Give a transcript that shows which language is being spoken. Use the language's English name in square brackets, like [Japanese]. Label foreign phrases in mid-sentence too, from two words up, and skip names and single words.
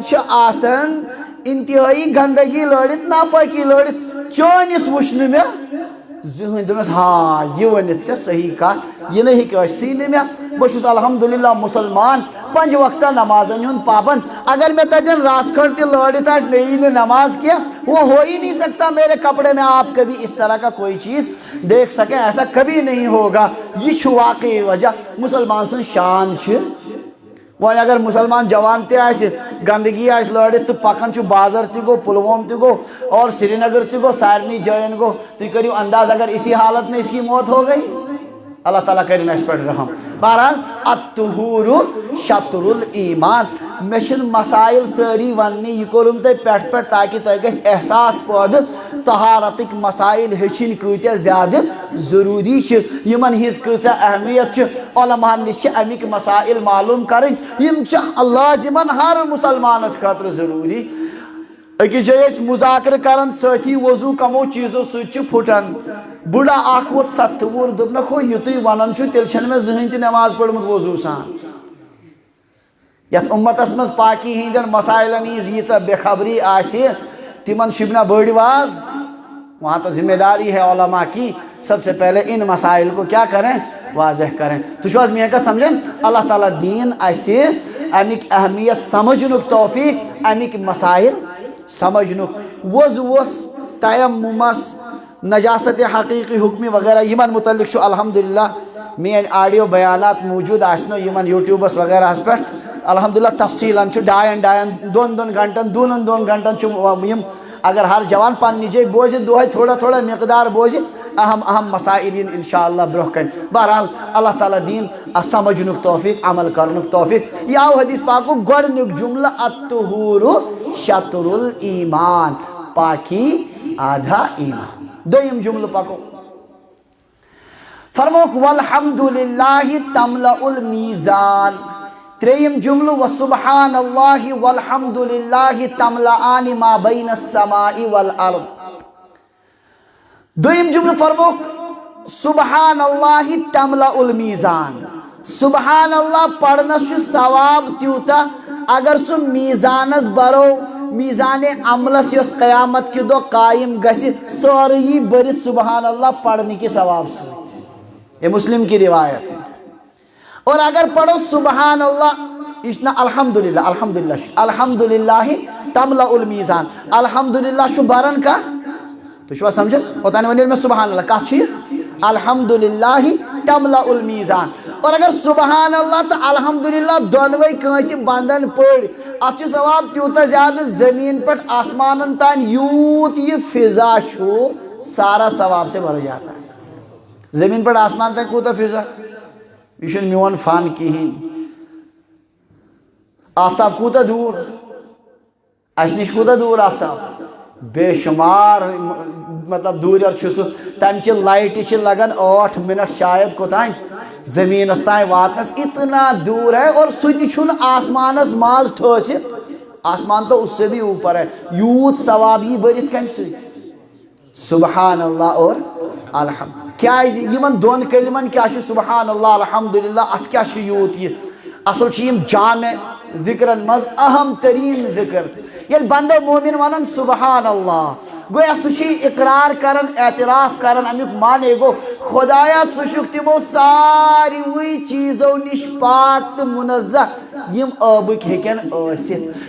[Kashmiri] چھِ آسان انتہٲیی گندگی لٲڑِتھ ناپٲکی لٲڑِتھ چٲنِس وٕچھ نہٕ مےٚ زٕہٕنۍ دوٚپنس ہاں یہِ ؤنِتھ ژےٚ صحیح کتھ یہِ نہٕ ہیٚکہِ ٲسۍتھٕے نہٕ مےٚ بہٕ چھُس الحمدُاللہ مُسلمان پنٛجہِ وقتن نمازن ہُنٛد پابنٛد اگر مےٚ تتٮ۪ن رس کھٔڑ تہِ لٲڑِتھ آسہِ مےٚ یی نہٕ نماز کینٛہہ [Urdu] وہ ہو ہی نہیں سکتا میرے کپڑے میں آپ کبھی اس طرح کا کوئی چیز دیکھ سکیں، ایسا کبھی نہیں ہوگا. [Kashmiri] یہ واقعی وجہ مسلمان سن شان وۄنۍ اگر مسلمان جوان تہِ آسہِ گندگی آسہِ لٲڑِتھ تہٕ پکان چھُ بازر تہِ گوٚو پُلووم تہِ گوٚو اور سری نگر تہِ گوٚو سارنٕے جایَن گوٚو. تُہۍ کٔرِو انداز [Urdu] اگر اسی حالت میں اس کی موت ہو گئی. [Kashmiri] اللہ تعالیٰ کرن اس پٮ۪ٹھ رحم. [Arabic] بہرحال الطہور شطر الایمان. [Kashmiri] مےٚ چھِنہٕ مسائل سٲری وننہِ، یہِ کوٚرُم تۄہہِ پٮ۪ٹھ پٮ۪ٹھ تاکہِ تۄہہِ گژھِ احساس پٲدٕ طہارتٕکۍ مسائل ہیٚچھِنۍ کۭتیاہ زیادٕ ضروٗری چھِ، یِمن ہِنٛز کۭژاہ اہمیت چھِ. علماہن نِش چھِ اَمِکۍ مسائل معلوٗم کَرٕنۍ، یِم چھِ لازِمن ہر مُسلمانس خٲطرٕ ضروٗری. أکِس جایہِ ٲسۍ مُذاکرٕ کران سٲتھی وضوٗ کمو چیٖزو سۭتۍ چھُ پھُٹان. بُڈا اکھ ووت 70 وُہُر دوٚپنکھ ہو یہِ تُہۍ ونان چھُو تیٚلہِ چھَنہٕ مےٚ زٕہٕنۍ تہِ نٮ۪ماز پٔرمٕژ وضوٗ سان. یتھ اُمتس منٛز پاکی ہِنٛدٮ۪ن مسائلن ہِنٛز ییٖژاہ بے خبری آسہِ تِمن شِبنا بٔڑۍ واز. [Urdu] وہاں تو ذمہ داری ہے علماء کی سب سے پہلے ان مسائل کو کیا کریں، واضح کریں. [Kashmiri] تُہۍ چھِو حظ میٛٲنۍ کتھ سمجھان؟ اللہ تعالیٰ دین اسہِ امیِکۍ اہمیت سمجھنُک توفیق، امیِکۍ مسائل سمجھنُک. وضوٗوس تیمُمس نجاست حقیقی حکمی وغیرہ یمن متعلق چھُ الحمدللہ میٛٲنۍ آڈیو بیانات موجود آسنو یمن یوٗٹیوٗبس وغیرہس پٮ۪ٹھ الحمدللہ تفصیٖلن چھُ 2 گھنٹن 2 گھنٹن چھُ یِم اگر ہر جوان پننہِ جایہِ بوزِ دۄہے تھوڑا تھوڑا مقدار بوزِ اہم اہم مسائل یِن انشاءاللہ برونٛہہ کَنہِ. بہرحال اللہ تعالیٰ دین اتھ سمجھنُک توفیق، عمل کرنُک توفیق. یہِ آو حدیث پاکُک گۄڈنیُک جملہٕ [Arabic] الطہور شطر الایمان، [Urdu] پاکی آدھا ایمان. [Kashmiri] دوٚیِم جملہٕ پکو فرموکھ [Arabic] والحمدللہ تملأ المیزان. [Kashmiri] ترٛیٚیِم جملہٕ [Arabic] وسبحان اللہ والحمدللہ تملأان ما بین السماء والارض. [Kashmiri] دوٚیِم جملہٕ فرموکھ [Arabic] سبحان اللہ تملأ المیزان. سبحان اللہ [Kashmiri] پرنس چھُ ثواب تیوٗتاہ اگر سُہ میزانس برو، میزان عملس یۄس قیامت کہِ دۄہ قٲیِم گژھِ سورُے یی بٔرِتھ [Arabic] سبحان اللہ [Kashmiri] پڑھنہٕ کہِ ثواب سۭتۍ. [Urdu] یہ مسلم کی روایت ہے. [Kashmiri] اور اگر پڑھو [Arabic] سبحان اللہ [Kashmiri] یہ چھُ نہ [Arabic] الحمدللہ الحمدللہ الحمدللہ تملأ المیزان. [Kashmiri] الحمدللہ چھُ بران کانٛہہ، تُہۍ چھِوا سمجھان؟ اوٚتانۍ وَنیو مےٚ [Arabic] سبحان اللہ، [Kashmiri] کتھ چھُ یہِ؟ [Arabic] الحمدللہ تملأ المیزان. [Kashmiri] اور اگر [Arabic] سبحان اللہ [Kashmiri] تہٕ الحمدللہ دۄنوَے کٲنٛسہِ بنٛدن پٔرۍ اتھ چھُ ثواب تیوٗتاہ زیادٕ زٔمیٖن پٮ۪ٹھ آسمانن تانۍ یوٗت یہِ فضا چھُ [Urdu] سارا ثواب سے بھر جاتا ہے. [Kashmiri] زٔمیٖن پٮ۪ٹھ آسمان تانۍ کوٗتاہ فضا، یہِ چھُنہٕ میون فن کِہیٖنۍ. آفتاب کوٗتاہ دوٗر، اَسہِ نِش کوٗتاہ دوٗر آفتاب، بے شُمار مطلب دوٗریر چھُ سُہ. تمچہِ لایٹہِ چھِ لگان 8 منٹ شاید کوٚتانۍ زٔمیٖنس تانۍ واتنس، [Urdu] اتنا دوٗر ہے. [Kashmiri] اور سُہ تہِ چھُنہٕ آسمانس منٛز ٹھٲسِتھ، [Urdu] آسمان تو اس سے بھی اوپر ہے. [Kashmiri] یوٗت ثواب یی بٔرِتھ کمہِ سۭتۍ؟ [Arabic] سبحان اللہ اور الحمد. [Kashmiri] کیازِ یِمن دۄن کلمن کیٛاہ چھُ [Arabic] سبحان اللہ الحمدللہ [Kashmiri] اتھ کیٛاہ چھُ یوٗت یہِ؟ اصل چھِ یِم جامع ذکرن منٛز اہم تریٖن ذکر. ییٚلہِ بندٕ مومِن ونان [Arabic] سبحان اللہ [Kashmiri] گویا سُہ چھُ اقرار کران، اعتراف کران، امیُک معنی گوٚو خدایا ژٕ چھُکھ تِمو ساروٕے چیٖزو نِش پاک تہٕ منزہ یِم ٲبٕکۍ ہیٚکن ٲسِتھ.